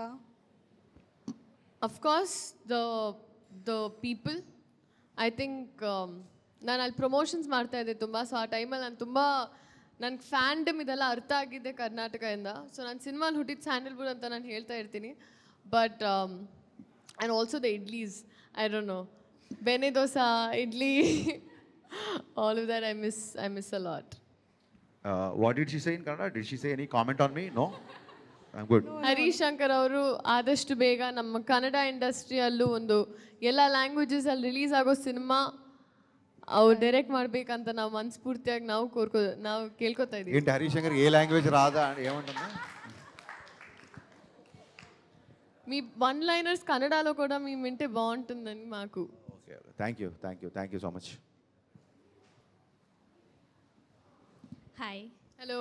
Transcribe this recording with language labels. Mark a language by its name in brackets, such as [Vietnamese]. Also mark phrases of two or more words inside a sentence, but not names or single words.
[English] Of course, the people. I think [Kannada] ನಾನು ಅಲ್ಲಿ ಪ್ರಮೋಷನ್ಸ್ ಮಾಡ್ತಾ ಇದ್ದೆ ತುಂಬ. ಸೊ ಆ ಟೈಮಲ್ಲಿ ನಾನು ತುಂಬ ನನಗೆ ಫ್ಯಾಂಡಮ್ ಇದೆಲ್ಲ ಅರ್ಥ ಆಗಿದ್ದೆ ಕರ್ನಾಟಕದಿಂದ. ಸೊ ನಾನು ಸಿನಿಮಾಲಿ ಹುಟ್ಟಿದ ಸ್ಯಾಂಡಲ್ವುಡ್ ಅಂತ ನಾನು ಹೇಳ್ತಾ ಇರ್ತೀನಿ. [English] But and also the idlis, I don't know, [Kannada] ಬೆಣ್ಣೆ ದೋಸೆ, [English] idli, all of that I miss a lot. What did she say in Kannada? Did she say any comment on me? No? I'm good. [Kannada] ಹರೀಶ್ ಶಂಕರ್ ಅವರು ಆದಷ್ಟು ಬೇಗ ನಮ್ಮ ಕನ್ನಡ ಇಂಡಸ್ಟ್ರಿಯಲ್ಲೂ ಒಂದು ಎಲ್ಲ ಲ್ಯಾಂಗ್ವೇಜಸಲ್ಲಿ ರಿಲೀಸ್ ಆಗೋ ಸಿನಿಮಾ ಅವ್ರು ಡೈರೆಕ್ಟ್ ಮಾಡಬೇಕಂತ ನಾವು ಮನಸ್ಫೂರ್ತಿಯಾಗಿ ನಾವು ಕೇಳ್ಕೊತಾ ಇದ್ದೀವಿ. [Telugu] ఏంటి హరీష్ శంకర్ ఏ లాంగ్వేజ్ రాదా ఏమంటున్నా? మీ [English] one liners [Telugu] కన్నడలో కూడా మేము వింటే బాగుంటుందని మాకు. [English] Okay, thank you so much. హాయ్. హలో.